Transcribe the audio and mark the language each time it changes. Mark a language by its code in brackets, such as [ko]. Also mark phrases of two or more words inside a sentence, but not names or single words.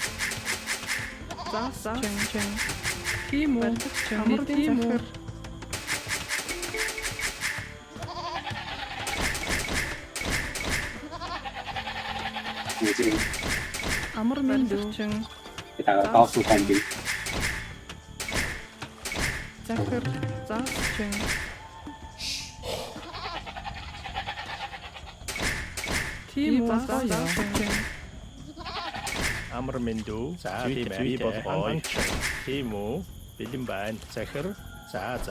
[mn] Засварчин. Тийм үү. Амар тийм үү. Амар минь дүүчин. [zh] 给打个高速空兵。 [mn] Захир. Засварчин. Тийм үү. Засварчин. Амар миндүү. За тийм ээ. Би болгоё. Тийм үү. Бэлэн байна. Захир. За.